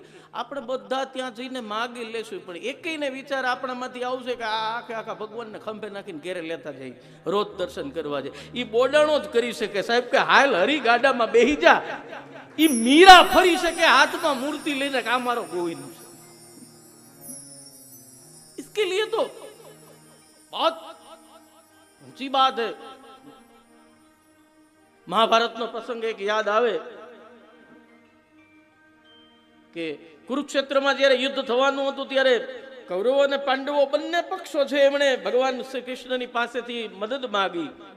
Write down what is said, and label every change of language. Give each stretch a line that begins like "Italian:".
Gujarati: આપણે બધા ત્યાં જઈને માગી લેશું, પણ એકેયને વિચાર આપણામાંથી આવશે કે આ આખા ભગવાનને ખંભે નાખીને ઘેરે લેતા જાય, રોજ દર્શન કરવા જાય. એ બોડાણો જ કરી શકે સાહેબ કે હાલ હરી ગાડામાં બેહી જા. એ મીરા ફરી શકે હાથમાં મૂર્તિ લઈને કે આ મારો ગોવિંદ છે.
Hindi: इसके लिए तो बहुत ऊंची बात है.
Gujarati: મહાભારતનો પ્રસંગ એક યાદ આવે કે કુરુક્ષેત્રમાં જ્યારે યુદ્ધ થવાનું હતું ત્યારે કૌરવો અને પાંડવો બંને પક્ષો છે એમણે ભગવાન શ્રી કૃષ્ણની પાસેથી મદદ માંગી.